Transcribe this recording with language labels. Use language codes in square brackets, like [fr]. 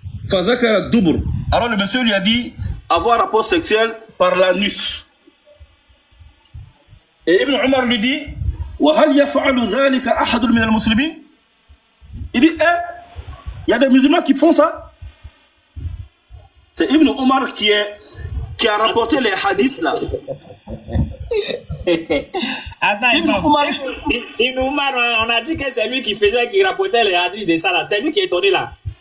[fr] Alors le monsieur lui a dit, avoir rapport sexuel par l'anus. Et Ibn Omar lui dit, [ar] وهل يفعل ذلك أحد من المسلمين? [fr] Il dit, il y a des musulmans qui font ça. C'est Ibn Omar qui a rapporté les hadiths là. Attends, Ibn Omar, on a dit que c'est lui qui rapportait les hadiths de ça là. C'est lui qui est étonné là.